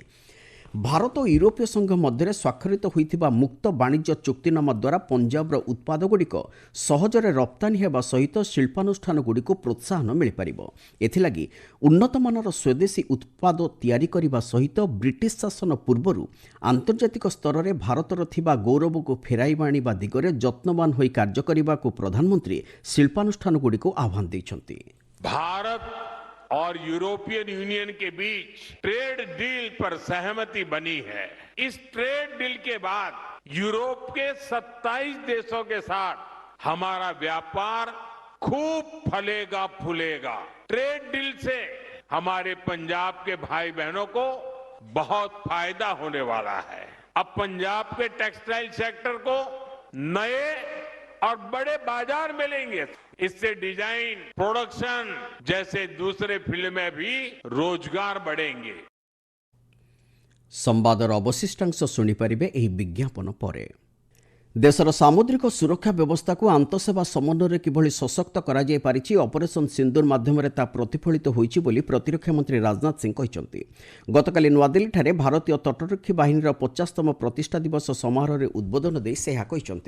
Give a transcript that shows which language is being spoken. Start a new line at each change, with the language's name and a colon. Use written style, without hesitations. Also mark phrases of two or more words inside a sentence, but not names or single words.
Odia: ଭାରତ ଓ ୟୁରୋପୀୟ ସଂଘ ମଧ୍ୟରେ ସ୍ୱାକ୍ଷରିତ ହୋଇଥିବା ମୁକ୍ତ ବାଣିଜ୍ୟ ଚୁକ୍ତିନାମା ଦ୍ୱାରା ପଞ୍ଜାବର ଉତ୍ପାଦଗୁଡ଼ିକ ସହଜରେ ରପ୍ତାନୀ ହେବା ସହିତ ଶିଳ୍ପାନୁଷ୍ଠାନଗୁଡ଼ିକୁ ପ୍ରୋତ୍ସାହନ ମିଳିପାରିବ। ଏଥିଲାଗି ଉନ୍ନତମାନର ସ୍ୱଦେଶୀ ଉତ୍ପାଦ ତିଆରି କରିବା ସହିତ ବ୍ରିଟିଶ ଶାସନ ପୂର୍ବରୁ ଆନ୍ତର୍ଜାତିକ ସ୍ତରରେ ଭାରତର ଥିବା ଗୌରବକୁ ଫେରାଇବା ଆଣିବା ଦିଗରେ ଯତ୍ନବାନ ହୋଇ କାର୍ଯ୍ୟ କରିବାକୁ ପ୍ରଧାନମନ୍ତ୍ରୀ ଶିଳ୍ପାନୁଷ୍ଠାନଗୁଡ଼ିକୁ ଆହ୍ୱାନ ଦେଇଛନ୍ତି।
Hindi: भारत और यूरोपियन यूनियन के बीच
English: trade deal
Hindi: पर सहमति बनी है। इस
English: trade deal
Hindi: के बाद यूरोप के 27 देशों के साथ हमारा व्यापार खूब फलेगा फूलेगा।
English: trade deal
Hindi: से हमारे पंजाब के भाई बहनों को बहुत फायदा होने वाला है। अब पंजाब के
English: textile sector
Hindi: को नए और बड़े बाजार मिलेंगे। इससे डिजाइन, प्रोडक्शन जैसे दूसरे फील्ड में भी रोजगार बढ़ेंगे।
Odia: ସମ୍ବାଦର ଅବଶିଷ୍ଟାଂଶ ଶୁଣିପାରିବେ ଏହି ବିଜ୍ଞାପନ ପରେ। ଦେଶର ସାମୁଦ୍ରିକ ସୁରକ୍ଷା ବ୍ୟବସ୍ଥାକୁ ଆନ୍ତଃସେବା ସମନ୍ୱୟରେ କିଭଳି ସଶକ୍ତ କରାଯାଇପାରିଛି ଅପରେସନ ସିନ୍ଦୁର ମାଧ୍ୟମରେ ତାହା ପ୍ରତିଫଳିତ ହୋଇଛି ବୋଲି ପ୍ରତିରକ୍ଷା ମନ୍ତ୍ରୀ ରାଜନାଥ ସିଂ କହିଛନ୍ତି। ଗତକାଲି ନୂଆଦିଲ୍ଲୀଠାରେ ଭାରତୀୟ ତଟରକ୍ଷୀ ବାହିନୀର 50ତମ ପ୍ରତିଷ୍ଠା ଦିବସ ସମାରୋହରେ ଉଦ୍ବୋଧନ ଦେଇ ସେ ଏହା କହିଛନ୍ତି।